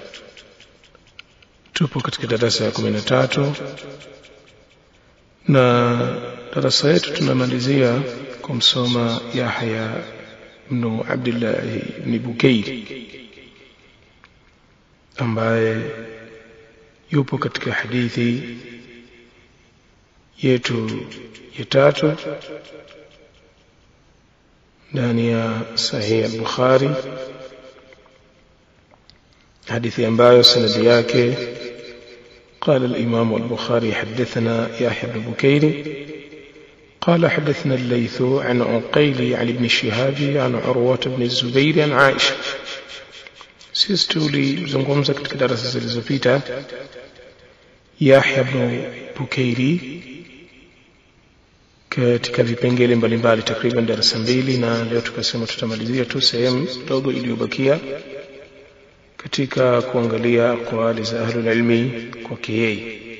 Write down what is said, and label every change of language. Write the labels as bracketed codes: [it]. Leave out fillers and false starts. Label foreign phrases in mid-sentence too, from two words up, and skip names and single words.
[sw] Na darasa yetu tunamalizia kumsoma Yahya ibn Abdullah ibn Bukayr ambaye yupo katika hadithi yetu ya 3 ndani ya Sahih al-Bukhari, hadithi ambayo sanadi yake [ar] قال الإمام البخاري حدثنا يحيى بن بكير قال حدثنا الليث عن عقيل عن ابن شهاب عن عروة بن الزبير عن عائشة. [sw] Sisi tulizungumza katika darasa zilizopita Yahya ibn Bukairi katika vipengele mbalimbali, takriban darasa 2, na leo tukasema tutamalizia tu sehemu ndogo iliyobakia katika kuangalia aqwali za [ar] أهل العلم [sw] kwa yeye.